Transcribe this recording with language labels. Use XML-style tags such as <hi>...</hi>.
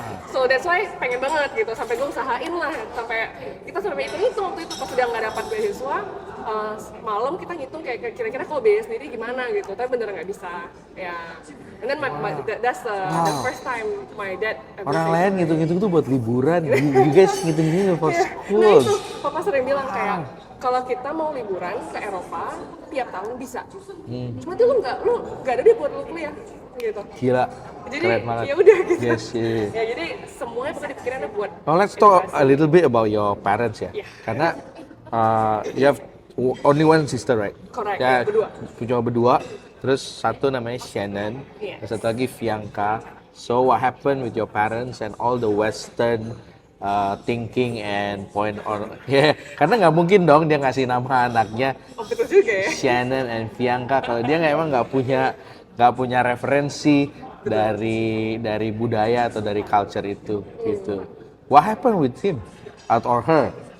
<en>So that's why</en> <id>pengen banget gitu, sampai gue usahain lah, sampai kita hitung waktu itu pas udah nggak dapat beasiswa, malam kita ngitung kayak kira-kira kalau biaya sendiri gimana gitu, tapi bener nggak bisa ya.</id> <en>And then that's the first time my dad</en> <id>Orang lain ngitung-ngitung tuh buat liburan,</id> <en>you guys</en> <id>ngitung-ngitung</id> <en>for school.</en> <id>Nah itu papa sering bilang kayak kalau kita mau liburan ke Eropa tiap tahun bisa, cuma tuh lu nggak ada deh buat lu kuliah gitu. Gila. Jadi keren banget. ya udah gitu.</id> <en>Yes.</en> <id>Ya jadi semuanya pokoknya dipikirannya buat.</id> <en>Now let's talk a little bit about your parents ya. Karena you have only one sister, right? Correct.</en> <id>Ya, Berdua. Cuma berdua. Terus satu namanya Shannon, dan satu lagi Fianca.</id> <en>So what happened with your parents and all the Western thinking and point on</en> <id>ya karena nggak mungkin dong dia ngasih nama anaknya Oh betul juga ya. Shannon and Fianca kalau dia emang nggak punya referensi dari budaya atau dari culture itu gitu.</id> <en>What happened with him or her?</en>